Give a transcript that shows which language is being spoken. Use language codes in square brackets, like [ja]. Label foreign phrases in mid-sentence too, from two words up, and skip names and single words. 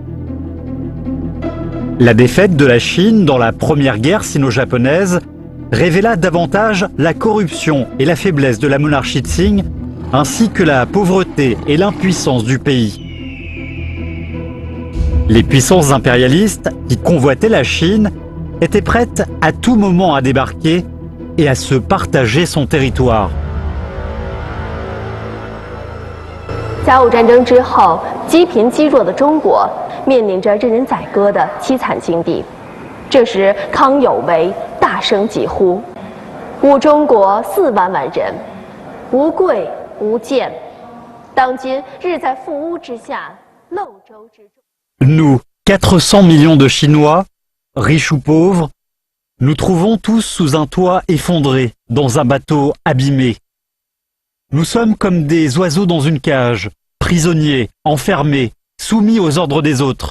[fr] La défaite de la Chine dans la première guerre sino-japonaise révéla davantage la corruption et la faiblesse de la monarchie Qing, ainsi que la pauvreté et l'impuissance du pays. Les puissances impérialistes qui convoitaient la Chine étaient prêtes à tout moment à débarquer et à se partager son territoire. [zh] 甲午战争之后，积贫积弱的中国面临着任人宰割的凄惨境地。这时，康有为大声疾呼：“吾中国4万万人，无贵无贱，当今日在覆屋之下，漏舟之中。” [fr] Nous, 400 millions de Chinois, riches ou pauvres, nous trouvons tous sous un toit effondré, dans un bateau abîmé. Nous sommes comme des oiseaux dans une cage, prisonniers, enfermés, soumis aux ordres des autres.